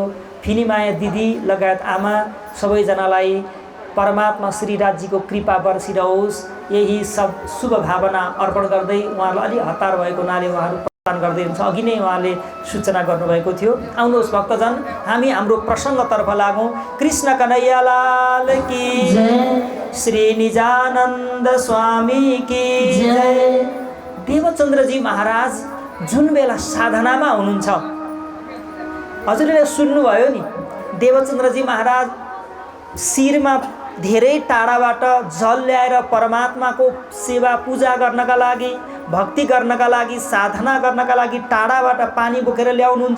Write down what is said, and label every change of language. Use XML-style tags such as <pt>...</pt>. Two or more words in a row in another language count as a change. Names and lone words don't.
<ne>फिनीमाया दिदी लगायत आमा सबैजनालाई परमात्मा श्रीराजजीको कृपा बर्सिरहोस्, यही सब शुभ भावना अर्पण गर्दै उहाँलाई अलि हतार भएको हुनाले उहाँहरू प्रदान गर्दै हुन्छ। अघि नै उहाँले सूचना गर्नुभएको थियो। आउनुहोस् भक्तजन, हामी हाम्रो प्रसङ्गतर्फ लागौँ।</ne> <hi>कृष्ण कन्हैया लाल की जय, श्री निजानन्द स्वामी की जय।</hi> <ne>देवचन्द्रजी महाराज जुन बेला साधनामा हुनुहुन्छ, हजुरले सुन्नुभयो नि, देवचन्द्रजी महाराज शिरमा धेरै टाढाबाट जल ल्याएर परमात्माको सेवा पूजा गर्नका लागि, भक्ति गर्नका लागि, साधना गर्नका लागि टाढाबाट पानी बोकेर ल्याउनुहुन्छ।</ne>